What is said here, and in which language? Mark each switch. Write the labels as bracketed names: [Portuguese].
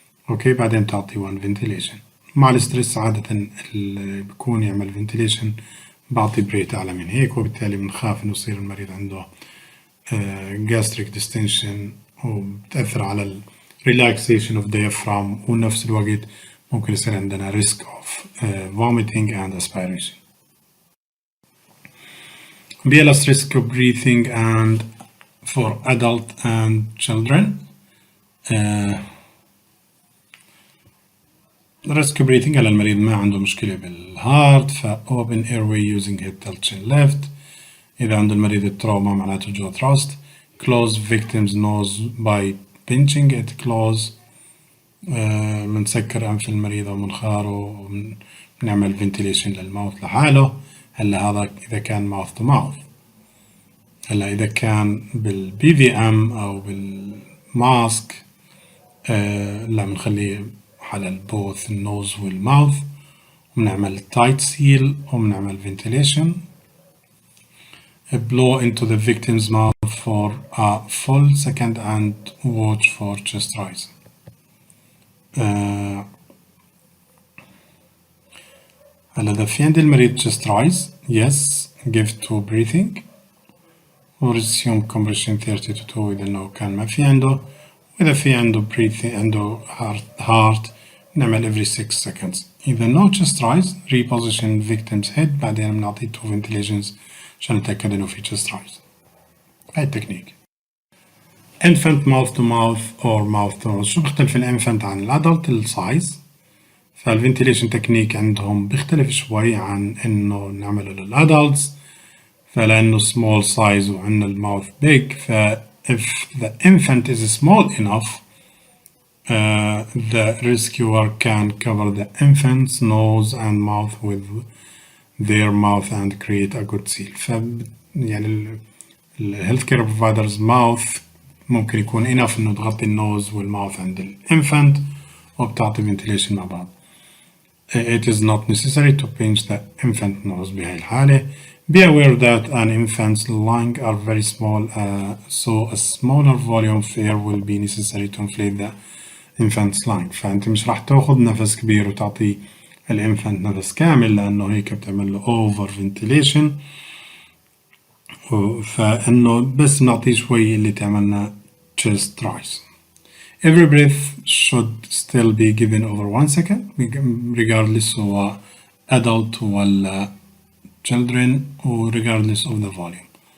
[Arabic] اوكي بعدين تعطي 1 ventilation. مع الستريس عادة اللي بيكون يعمل ventilation بعطي بريت أعلى من هيك وبالتالي بنخاف إنه يصير المريض عنده gastric distension وبتأثر على ال relaxation of diaphragm ونفس الوقت ممكن يصير عندنا [English] risk of vomiting and aspiration. BLS risk of breathing and for adult and children. risk of breathing [Arabic] على المريض ما عنده مشكلة بالهارت ف [English] open airway using head tilt chin left. [Arabic] إذا عند المريض التروما معناته jaw thrust. [English] Close victim's nose by pinching it close. [Arabic] بنسكر أنف المريض أو منخاره ونعمل ventilation للماوث لحاله. هلا هذا إذا كان mouth to mouth. هلا إذا كان بالBVM أو بالماسك لا بنخليه على both النوز والماوث وبنعمل tight seal وبنعمل ventilation. [English] Blow into the victim's mouth for a full second and watch for chest rise. [Arabic] هلا إذا في عند المريض chest rise yes [English] give 2 breathing resume compression 30:2 [Arabic] إذا إنه كان ما في عنده وإذا في عنده breathing عنده heart نعمل every 6 seconds. إذا no chest rise [English] reposition victim's head [Arabic] بعدين بنعطي 2 ventilations عشان نتأكد إنه في chest rise. هاي التكنيك. [English] infant mouth to mouth or mouth to mouth. [Arabic] شو بيختلف الانفانت عن الادلت؟ السايز. فالفنتيليشن تكنيك عندهم بيختلف شوي عن إنه نعمله للادلتس. [English] فلأنه small size وعندنا الماوث big ف if the infant is small enough the rescuer can cover the infant's nose and mouth with their mouth and create a good seal. [Arabic] يعني الهيلث كير بروفايدرز mouth ممكن يكون enough إنه تغطي النوز والماوث عند الانفانت وبتعطي ventilation مع بعض. [English] It is not necessary to pinch the infant nose [Arabic] بهاي الحالة. [English] Be aware that an infant's lungs are very small, so a smaller volume of air will be necessary to inflate the infant's lung. [Arabic] فأنت مش راح تاخذ نفس كبير وتعطي الانفانت نفس كامل لأنه هيك بتعمل له over ventilation. فإنه بس نعطيه شوي اللي تعملنا chest rise. [English] Every breath should still be given over 1 second regardless هو adult ولا children و regardless of the volume.